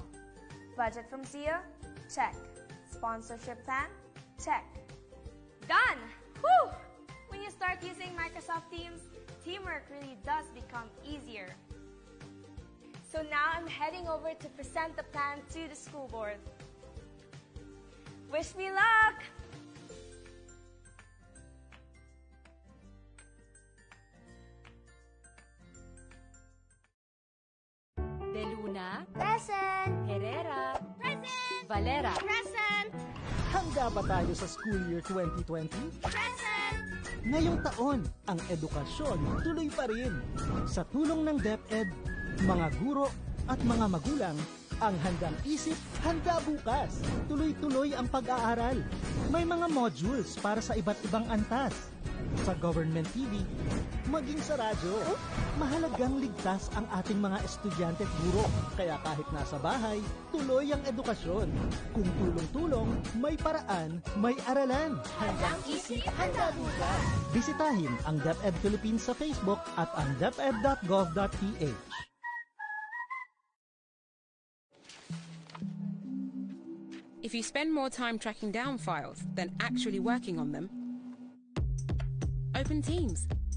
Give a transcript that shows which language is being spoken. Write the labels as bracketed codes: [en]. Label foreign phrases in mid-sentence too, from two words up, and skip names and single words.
[en] Budget from Sia? Check. Sponsorship plan? Check. Done! Whew! When you start using Microsoft Teams, teamwork really does become easier. So now I'm heading over to present the plan to the school board. Wish me luck! De Luna. Present! Herrera. Present! Valera. Present! [tl] Handa ba tayo sa [en] school year [tl] 2020? [en] Present! [tl] Ngayong taon, ang edukasyon tuloy pa rin. Sa tulong ng DepEd, mga guro at mga magulang, ang handang isip, handa bukas. Tuloy-tuloy ang pag-aaral. May mga modules para sa iba't ibang antas. Sa [en] government TV, [tl] maging sa radyo. Mahalagang ligtas ang ating mga estudyante at guro. Kaya kahit nasa bahay, tuloy ang edukasyon. Kung tulong-tulong, may paraan, may aralan. Handang isip, handa bukas. Bisitahin ang DepEd Philippines sa Facebook at ang deped.gov.ph. [en] If you spend more time tracking down files than actually working on them, open Teams.